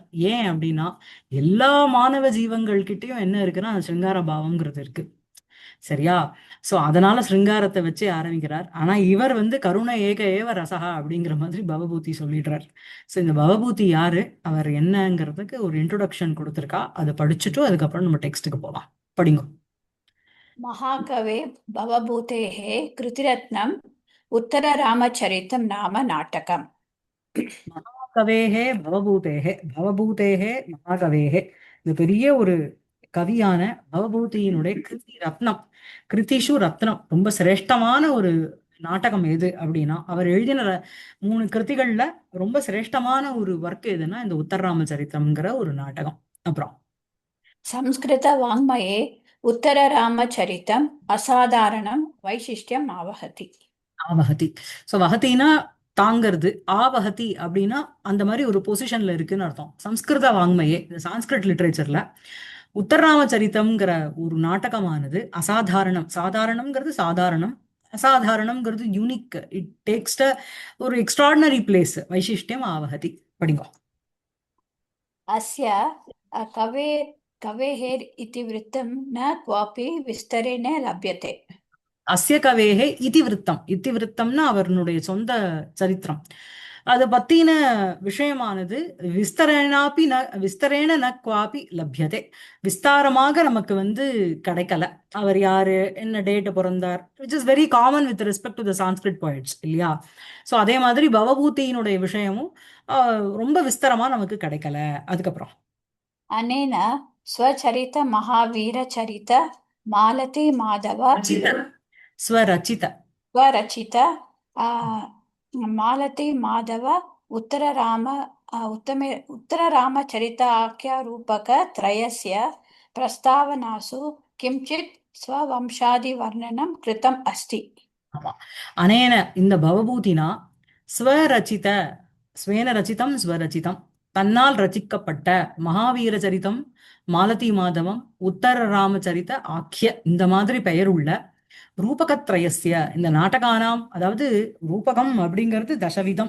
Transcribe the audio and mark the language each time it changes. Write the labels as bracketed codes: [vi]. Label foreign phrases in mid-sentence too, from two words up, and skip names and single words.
[ta] ஏன் அப்படின்னா எல்லா மாணவ ஜீவங்கள் கிட்டயும் என்ன இருக்குன்னா அந்த ஸ்ருங்கார பாவம்ங்கிறது இருக்கு. சரியா? சோ அதனால ஸ்ருங்காரத்தை வச்சு ஆரம்பிக்கிறார். ஆனா இவர் வந்து [sa] करुण एक एव रसः [ta] அப்படிங்கிற மாதிரி பவபூதி சொல்லிடுறார். சோ இந்த பவபூதி யாரு, அவர் என்னங்கிறதுக்கு ஒரு இன்ட்ரோடக்ஷன் கொடுத்திருக்கா. அதை படிச்சுட்டு அதுக்கப்புறம் நம்ம டெக்ஸ்ட்டுக்கு போலாம். படிங்க. [sa] महाकवे भवभूतेः कृतिरत्नम् उत्तररामचरितं नाम नाटकम्. महाकवेः भवभूतेः भवभूतेः महाकवेः. [ta] இது பெரிய ஒரு கவியான பவபூதியினுடைய கிருதி ரத்னம். [sa] कृतिषु रत्नम्, [ta] ரொம்ப சிரேஷ்டமான ஒரு நாடகம் எது அப்படின்னா அவர் எழுதின 3 கிருதிகள்ல ரொம்ப சிரேஷ்டமான ஒரு ஒர்க் எதுன்னா இந்த உத்தரராமச்சரித்தம்ங்கிற ஒரு நாடகம். அப்புறம் [sa] संस्कृतवाङ्मये उत्तररामचरितम् असाधारणं वैशिष्ट्यम् आवहति. ஆவஹதி. [ta] சோ வஹதினா தாங்கிறது, ஆவஹதி அப்படின்னா அந்த மாதிரி ஒரு பொசிஷன்ல இருக்குன்னு அர்த்தம். [sa] संस्कृत वाङ्मये, [ta] இந்த [en] Sanskrit literature [ta] உத்தரராமச்சரித்தம்ங்கிற ஒரு நாடகமானது அசாதாரணம். சாதாரணம்ங்கிறது சாதாரணம், அசாதாரணம்ங்கிறது யூனிக். [en] it takes ஒரு extraordinary place. [sa] वैशिष्ट्यम् आवहति. [en] படிங்க. [sa] अस्य कवेः इतिवृत्तं न क्वापि विस्तरेण लभ्यते. अस्य कवेः इतिवृत्तम्. [ta] இதிவிருத்தம்னா அவருடைய சொந்த சரித்திரம். அதை பத்தின விஷயமானது [sa] विस्तरेणापि न विस्तरेण न क्वापि लभ्यते. [ta] விஸ்தாரமாக நமக்கு வந்து கிடைக்கல. அவர் யாரு, என்ன டேட் பிறந்தார், [en] which is very common with respect to the Sanskrit poets இல்லையா? [ta] ஸோ அதே மாதிரி பவபூதியினுடைய விஷயமும் ரொம்ப விஸ்தரமா நமக்கு கிடைக்கல. அதுக்கப்புறம் [sa] अनेन स्वचरित महावीरचरित मालती माधव रचित स्वरचित स्वरचित मालती माधव उत्तरराम उत्तररामचरिताख्यरूपकत्रयस्य प्रस्तावनासु किञ्चित् स्ववंशादिवर्णनं कृतम् अस्ति. [ta] ஆமா. அனேன இந்த பவபூதினா [sa] स्वरचित स्वेन रचितम् स्वरचितम्, [ta] தன்னால் ரச்சிக்கப்பட்ட மகாவீர சரிதம், மாலதி மாதவம், உத்தர ராமச்சரித ஆக்கிய, இந்த மாதிரி பெயர் உள்ள ரூபகத்ரயஸ்ய இந்த நாடகானாம், அதாவது ரூபகம் அப்படிங்கிறது தசவிதம்.